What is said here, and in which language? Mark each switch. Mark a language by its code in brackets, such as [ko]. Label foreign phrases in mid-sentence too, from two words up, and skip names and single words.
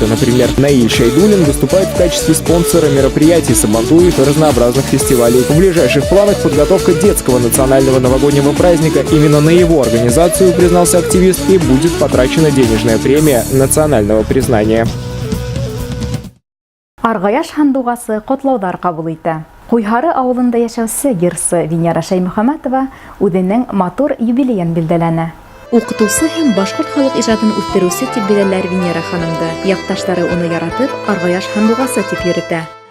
[ru] Например, Наиль Шайдулин выступает в качестве спонсора мероприятий Сабантуев и разнообразных фестивалей. В ближайших планах подготовка детского национального новогоднего праздника. Именно на его организацию, признался активист, и будет потрачена денежная премия национального признания. [ba] Аргаяш хандугасы котлаудар кабул итә. Куйхары авылында яшәүче йырсы Венера Шаймөхәмәтова үзенең матур юбилеен билдәләнә. Укытучы һәм башкорт халык иҗатын үстерүче дип беләләр Венера ханымды. Якташлары уны яратып, Аргаяш хандугасы дип йөртә.